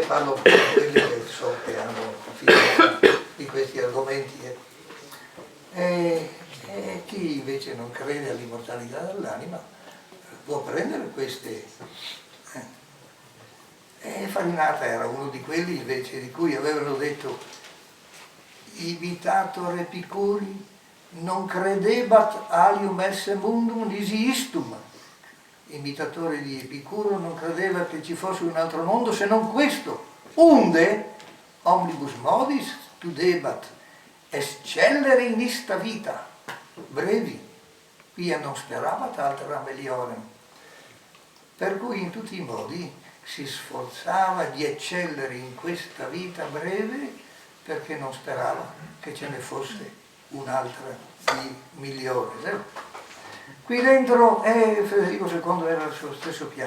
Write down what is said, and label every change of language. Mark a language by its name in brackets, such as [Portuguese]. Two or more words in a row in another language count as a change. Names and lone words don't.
[Italian] Parlo per quelli che so che hanno fiducia di questi argomenti. E chi invece non crede all'immortalità dell'anima può prendere queste. E Farinata era uno di quelli invece di cui avevano detto [Latin] "Imitator Epicuri non credebat alium esse mundum nisi istum". [Italian] Imitatore di Epicuro non credeva che ci fosse un altro mondo se non questo. [Latin] Unde omnibus modis tu debat excellere in ista vita brevi, quia non sperabat altra meliorem. [Italian] Per cui in tutti i modi si sforzava di eccellere in questa vita breve perché non sperava che ce ne fosse un'altra di migliore. Vero? Qui dentro Federico II era sullo stesso piano.